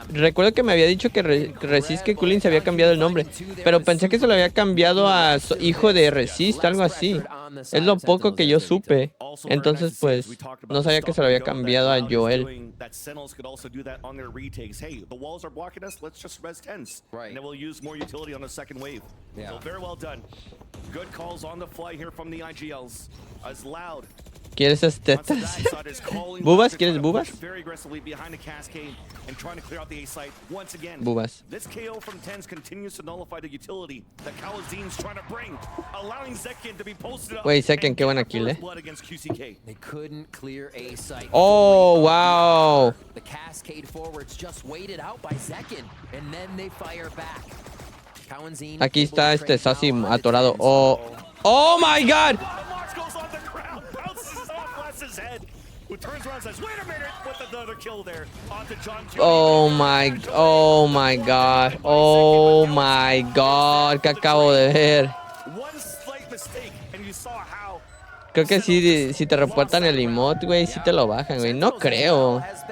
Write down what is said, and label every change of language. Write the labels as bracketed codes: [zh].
[es] Recuerdo que me había dicho que Resist que Kulin se había cambiado el nombre, pero pensé que se lo había cambiado a hijo de Resist, algo así. Es lo poco que yo supe. Entonces, pues, no sabía que se lo había cambiado a Joel. [en] That Sentinels could also do that on their retakes. Hey, the walls are blocking us. Let's just res Tens. Right. And then we'll use more utility on the second wave. Yeah. So very well done. Good calls on the fly here from the IGLs. As Loud. [es] ¿Quieres esas tetas? ¿Bubas? ¿Quieres bubas? [en] Very aggressively behind the cascade and trying to clear out the A site once again. [es] Bubas. [en] This KO from Tens continues to nullify the utility that Kalazin's trying to bring, allowing Zekin to be posted up. [es] Güey, Zekin, qué buena kill, [en] Blood against QCK. They couldn't clear A site. Oh, wow. The cascade forwards just waited out by Zekin, and then they fire back. [es] Aquí está Sassy atorado. [en] Oh my god. Marks goes on the ground, bounces off Les's head, who turns around and says, "Wait a minute!" with another kill there onto John Cutie. Oh my god. Oh my god. [es] ¿Qué acabo de ver? [en] One slight mistake, and you saw how. [es] Creo que sí, si te reportan el emote, güey, sí te lo bajan, güey. No creo.